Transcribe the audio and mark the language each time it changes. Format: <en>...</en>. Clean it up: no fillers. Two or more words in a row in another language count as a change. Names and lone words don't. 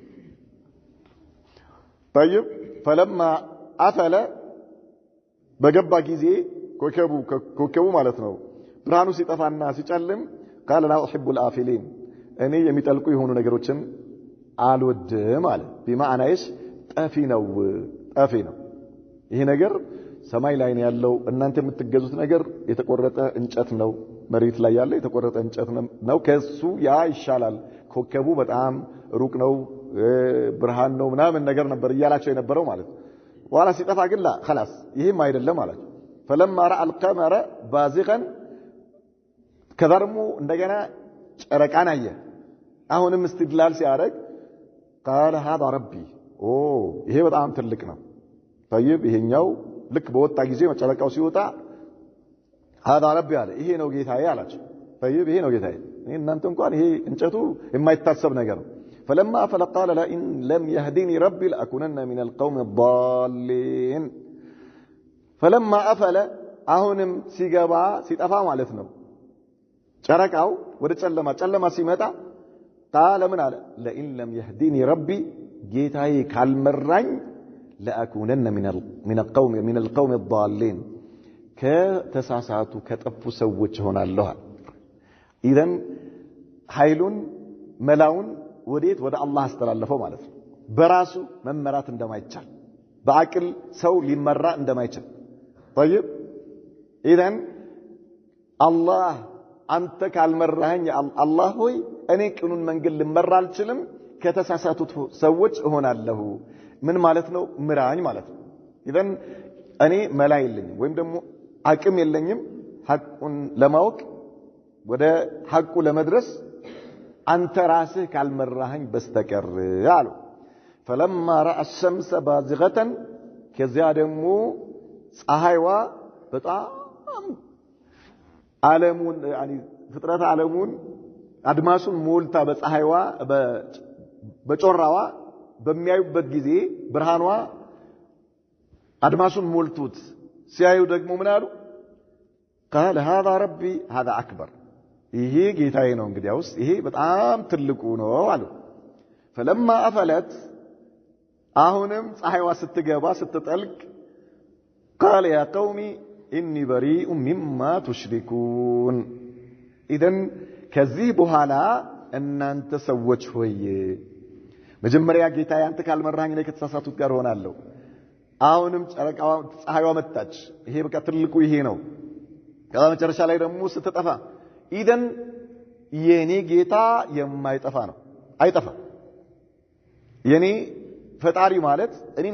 <ar>طيب فلما افل</ar> <am>በገባ ጊዜ ኮከቡ ማለት ነው ብርሃኑ ሲጠፋና ሲጨልም</am> <ar>قال لا احب الافلين</ar> <am>እኔ የሚጠልቁ የሆኑ ነገሮችን አልወድም አለ بمعنى ايش ጠፊ ነው ይሄ ነገር ሰማይ ላይ ነው ያለው እናንተ የምትገዙት ነገር የተቆረጠ እንጨት ነው መሬት ላይ ያለ የተቆረጠ እንጨት ነው ከሱ ያ ይሻላል ኮከቡ በጣም ሩቅ ነው ብርሃን ነው ምናምን ነገር ነበር እያላቸው የነበረው ማለት ዋላ ሲጠፋ ግን</am> <ar>لا خلاص</ar> <am>ይሄም አይደለም ማለት</am> <ar>فلما راى القمر بازغا</ar> <am>ከዛርሙ እንደገና ጨረቃን አየ አሁንም استدلال ሲያደርግ</am> <ar>قال هذا ربي</ar> <am>ይሄ በጣም ትልቅ ነው طيب ይሄኛው ልክ በወጣ ጊዜ መጨረቃው ሲወጣ</am> <ar>هذا ربي</ar> <am>አለ ይሄ ነው ጌታዬ አላቸው طيب ይሄ ነው ጌታዬ እናንተ እንኳን ይሄ እንጨቱ የማይታሰብ ነገር ነው</am> <ar>فلما أفل قال لئن لم يهدني ربي لأكونن من القوم الضالين فلما</ar> <am>أفل አሁንም ሲገባ ሲጠፋ ማለት ነው ጨረቃው ወደ ጨለማ ሲመጣ قال ምን አለ</am> <ar>لئن لم يهدني ربي</ar> <am>ጌታዬ ካልመራኝ</am> <ar>لأكونن من القوم</ar> <am>الضالين ከተሳሳቱ ከጠፉ ሰዎች ሆናለሁ ኢዘን ኃይሉን መላውን ወዴት ወደ አላህ አስተላለፈው ማለት ነው በራሱ መመራት እንደማይቻል በአቅል ሰው ሊመራ እንደማይችል طيب ኢዘን አላህ አንተ ካልመራኸኝ አላህ ሆይ እኔ ቅኑን መንገድ ልመራ አልችልም ከተሳሳቱት ሰዎች እሆናለሁ ምን ማለት ነው ምራኝ ማለት ነው ኢዘን እኔ መላ የለኝም ወይም ደግሞ አቅም የለኝም ሐቁን ለማወቅ ወደ ሐቁ ለመድረስ አንተ ራስህ ካልመራኸኝ በስተቀር አሉ</am> <ar>فلما راى الشمس بازغه</ar> <am>ከዚያ ደግሞ ፀሐይዋ በጣም ዓለሙን يعني ፍጥረት ዓለሙን አድማሱን ሞልታ በፀሐይዋ በጮራዋ በሚያዩበት ጊዜ ብርሃኗ አድማሱን ሞልቶት ሲያዩ ደግሞ ምን አሉ</am> <ar>قال هذا ربي هذا اكبر</ar> <am>ይሄ ጌታዬ ነው እንግዲያውስ ይሄ በጣም ትልቁ ነው አሉ</am> <ar>فلما افلت</ar> <am>አሁንም ፀሐይዋ ስትገባ ስትጠልቅ</am> <ar>قال يا قومي اني بريء مما تشركون اذن</ar> <am>ከዚህ በኋላ እናንተ ሰዎች ሆይ መጀመሪያ ጌታዬ አንተ ካልመራኝ ላይ ከተሳሳቱት ጋር ሆናለሁ አሁንም ጨረቃዋ ፀሐይዋ መጣች ይሄ በቃ ትልቁ ይሄ ነው ከዛ መጨረሻ ላይ ደግሞ ስትጠፋ ኢደን የኔ ጌታ የማይጠፋ ነው አይጠፋም የኔ ፈጣሪ ማለት እኔን</am>